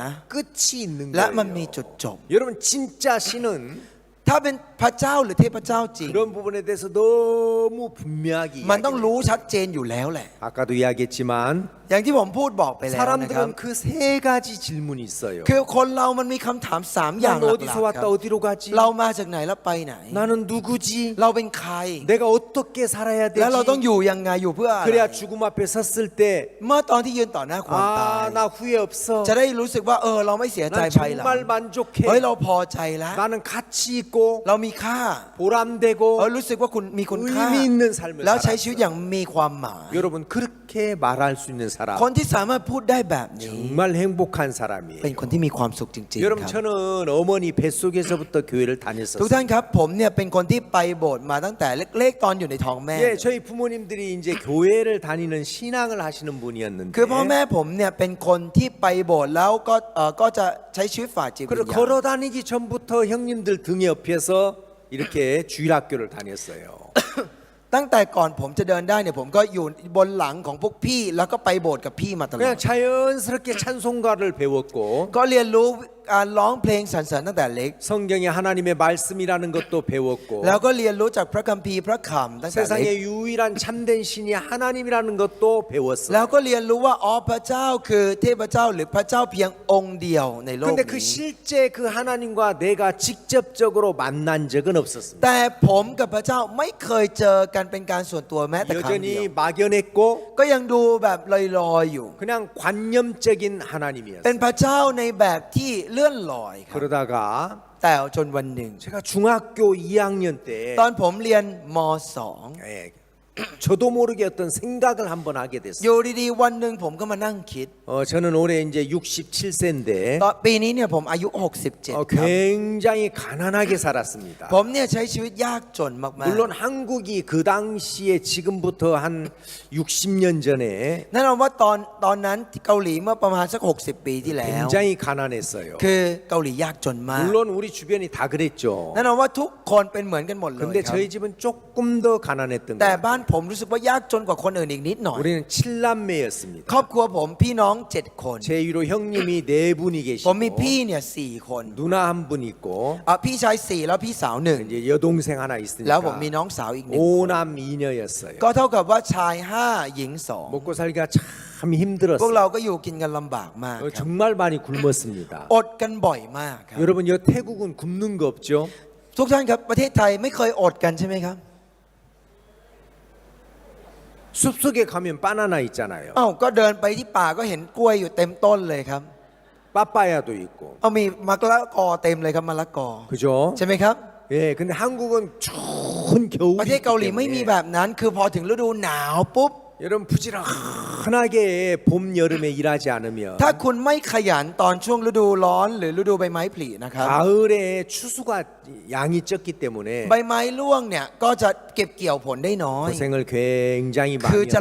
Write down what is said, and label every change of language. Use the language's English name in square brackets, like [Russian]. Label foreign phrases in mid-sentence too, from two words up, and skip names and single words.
[Korean] 끝이 있는 [Thai] และมันมี [Korean] 거예요. [Thai] จุดจบ [Korean] 여러분 진짜 신은 [Thai] ถ้าเป็นพระเจ้าหรือเทพเจ้าจริง [Korean] 그런 부분에 대해서 너무 분명하게 [Thai] มันต้อง [Korean] 이야기해요. [Thai] รู้ชัดเจนอยู่แล้วแหละ [Korean] 아까도 이야기했지만 [Thai] อย่างที่ผมพูดบอกไปแล้วนะครับ [Korean] 사람들은 그 세 가지 질문이 있어요. [Thai] คือคนเรามันมีคำถาม3อย่าง [Korean] 난 [Thai] หลัก [Korean] 어디서 [Thai] ๆค [Korean] 왔다 [Thai] รับ [Korean] 어디로 가지? [Thai] เรามาจากไหนแล้วไปไหน [Korean] 나는 누구지? [Thai] เราเป็นใคร [Korean] 내가 어떻게 살아야 [Thai] แล้วเราต้อง [Korean] 되지? [Thai] อยู่ยังไงอยู่เพื่ออะไร [Korean] 그래야 죽음 앞에 섰을 때 [Thai] เมื่อตอนที่ยืนต่อหน้าความตาย [Korean] 아, 나 후회 없어. [Thai] จะได้รู้สึกว่าเราไม่เสียใจ [Korean] 난 [Thai] ภายหลัง [Korean] 정말 만족해. [Thai] เฮ้ยเราพอใจแล้ว [Korean] 나는 가치 있고 [Thai] เรามีค่า [Korean] 보람되고 [Thai] รู้สึกว่าคุณมีคุณค่า [Korean] 의미 있는 삶을 [Thai] แล้วใช้ชีวิต [Korean] 살았어. [Thai] อย่างมีความหมาย [Korean] 여러분 그렇게 말할 수 있는 사람, [Thai] คนที่สามารถพูดได้แบบนี้ [Korean] 정말 행복한 [Thai] เป็น [Korean] 사람이에요. [Thai] คนที่มีความสุขจริงๆ [Korean] 여러분 [Thai] ครับ [Korean] 저는 어머니 뱃속에서부터 교회를 [Thai] ทุก [Korean] 다녔었어요. [Thai] ท่านครับผมเนี่ยเป็นคนที่ไปโบสถ์มาตั้งแต่เล็กๆตอนอยู่ในท้องแม่ [Korean] 예, 저희 부모님들이 이제 교회를 다니는 신앙을 하시는 분이었는데 [Thai] คือพ่อแม่ผมเนี่ยเป็นคนที่ไปโบสถ์แล้วก็จะใช้ชีวิตฝ่ายจิตวิ [Korean] 그리고 [Thai] ญญาณ [Korean] 걸어 다니기 전부터 형님들 등 옆에서 이렇게 주일학교를 다녔어요. [Thai] ตั้งแต่ก่อนผมจะเดินได้เนี่ยผมก็อยู่บนหลังของพวกพี่แล้วก็ไปโบสถ์กับพี่มาตลอ [Korean] 그냥 [Thai] ด [Korean] 자연스럽게 찬송가를 배웠고 [Thai] ก็เรียนรู้การร้องเพลงสรรเสริญตั้งแต่เล็ก [Korean] 성경에 하나님의 말씀이라는 것도 배웠고 [Thai] แล้วก็เรียนรู้จากพระคัมภีร์พระคำตั้งแต่เล็ก [Korean] 세상에 유일한 참된 신이 하나님이라는 것도 [Thai] แล้ว [Korean] 배웠어요. [Thai] ก็เรียนรู้ว่าอ๋อพระเจ้าคือเทพเจ้าหรือพระเจ้าเพียงองค์เดียวในโลก [Korean] 근데 그 [Thai] นี้ [Korean] 실제 그 하나님과 내가 직접적으로 만난 적은 없었습니다. [Thai] แต่ผมกับพระเจ้าไม่เคยเจอกันเป็นการส่วนตัวแม้แต่ครั้งเดียว [Korean] 여전히 막연했고 [Thai] ก็ยังดูแบบลอยๆอยู่ [Korean] 그냥 관념적인 [Thai] เป็น [Korean] 하나님이었어요. [Thai] พระเจ้าในแบบที่เลื่อนลอยครับ [Korean] 그러다가 [Thai] แต่จนวันหนึ่ง [Korean] 제가 중학교 2학년 때 [Thai] ตอนผมเรียนม [Korean] 예, 저도 모르게 어떤 생각을 한번 하게 2 됐어요. [Thai] อยู่ดีๆวันหนึ่งผมก็มานั่งคิด [Korean] 저는 올해 이제 67세인데 [Thai] ตอนปีนี้เนี่ยผมอายุ 67 ครับ [Korean] 굉장히 가난하게 살았습니다. [Thai] ผมเนี่ยใช้ชีวิตยากจนมาก [Korean] 물론 한국이 그 당시에 지금부터 한 60년 전에 [Thai] ๆแน่นอนว่าตอนนั้นที่เกาหลีเมื่อประมาณสัก 60 ปีที่แล้ว [Korean] 굉장히 가난했어요. [Thai] คือเกาหลียากจนมาก [Korean] 물론 우리 주변이 다 그랬죠. [Thai] แน่นอนว่าทุกคนเป็นเหมือนกันหมดเลย [Korean] 근데 [Thai] ครับ [Korean] 저희 집은 조금 더 가난했던 [Thai] แต่ [Korean] 거예요. [Thai] บ้านผมรู้สึกว่ายากจนกว่าคนอื่นอีกนิดหน่อย [Korean] 우리는 7남매였습니다. [Thai] ครอบครัวผมพี่น้อง 7 คน [Korean] 제 위로 형님이 4분이 [Thai] ผมมี [Korean] 계시고 [Thai] พี่เนี่ย4 คน [Korean] 누나 한 분 있고 [Thai] พี่ชาย4แล้วพี่สาวหนึ่ง [Korean] 이제 여동생 하나 [Thai] แล้วผม [Korean] 있으니까 [Thai] มีน้องสาวอีกหนึ่ง [Korean] 5남 2녀였어요. [Thai] ก็เท่ากับว่าชาย 5 หญิง [Korean] 먹고 살기가 참 [Thai] 2 พวก [Korean] 힘들었어요. [Thai] เราก็อยู่กินกันลำบากมากครับ [Korean] 정말 많이 굶었습니다. [Thai] อดกันบ่อยมากครับ [Korean] 여러분 여 태국은 굶는 거 없죠? [Thai] ทุกท่านครับประเทศไทยไม่เคยอดกันใช่ไหมครับ [Korean] 숲속에 가면 바나나 있잖아요. [Thai] อ้าวก็เดินไปที่ป่าก็เห็นกล้วยอยู่เต็มต้นเลยครับ [Korean] 빠빠야도 있고. [Thai] เอามีมะละกอเต็มเลยครับมะละกอ [Korean] 그죠? [Thai] ใช่ไหมครับ [Korean] 예, 근데 한국은 추운 [Thai] ประเท [Korean] 겨울이 [Thai] ศเกาหลีไม่มีแบบนั้น คือพอถึงฤดูหนาวปุ๊บ [Korean] 여러분 부지런하게 봄 여름에 일하지 않으면 [Thai] ถ้าคุณไม่ขยันตอนช่วงฤดูร้อนหรือฤดูใบไม้ผลินะครับ [Korean] 가을에 추수가 양이 적기 때문에 [Thai] ใบไม้ร่วงเนี่ยก็จะเก็บเกี่ยวผลได้น้อย [Korean] 고생을 굉장히 [Thai] คือ [Korean] 많이